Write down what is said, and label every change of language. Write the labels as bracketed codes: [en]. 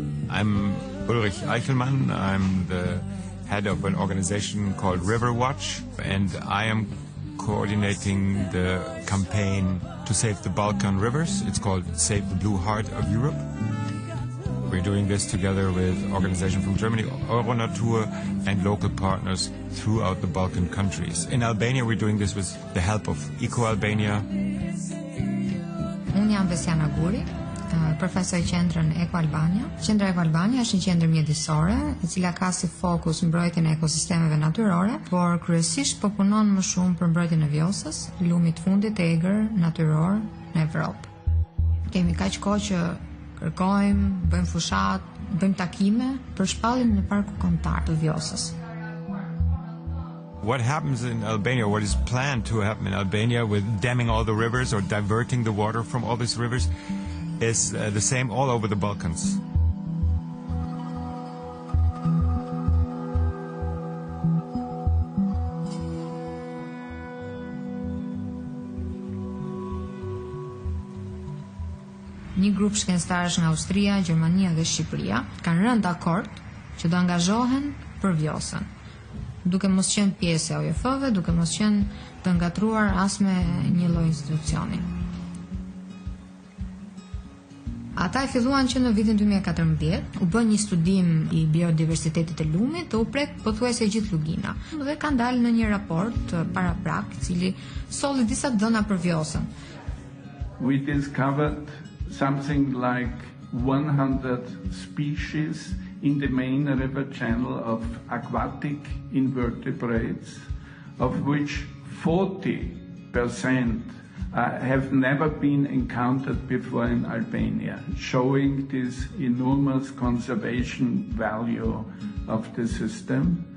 [en] I'm Ulrich Eichelmann. I'm the head of an organization called River Watch, and I am coordinating the campaign to save the Balkan rivers. It's called Save the Blue Heart of Europe. We're doing this together with organizations from Germany, Euronatur, and local partners throughout the Balkan countries. In Albania, we're doing this with the help of Eco Albania. [sq] Unë jam Besiana Guri, përfaqësoj qendrën Eco Albania. Qendra Eco Albania është një qendër mjedisore, e cila ka si fokus mbrojtjen e ekosistemeve natyrore, por kryesisht po punon më shumë për mbrojtjen e Vjosës, lumit fundit të egër natyror në Evropë. Kemi kaq kohë që kërkojmë, bëjmë fushat, bëjmë takime për shpalljen në parku kombëtar të Vjosës. [en] What happens in Albania, what is planned to happen in Albania with damming all the rivers or diverting the water from all these rivers is the same all over the Balkans. [sq] Një grup shkencëtarësh nga Austria, Gjermania dhe Shqipëria kanë rënë dakord që do angazhohen për Vjosën, duke mos qenë pjesë e OJF-ve, duke mos qenë të ngatruar as me një lloj institucioni. Ata e filluan që në vitin 2014 u bën një studim i biodiversitetit të lumit, të u prek pothuajse gjithë lugina dhe kanë dalë në një raport paraprak i cili solli disa dhëna për Vjosën. [en] We discovered something like 100 species in the main river channel of aquatic invertebrates, of which 40% have never been encountered before in Albania, showing this enormous conservation value of the system.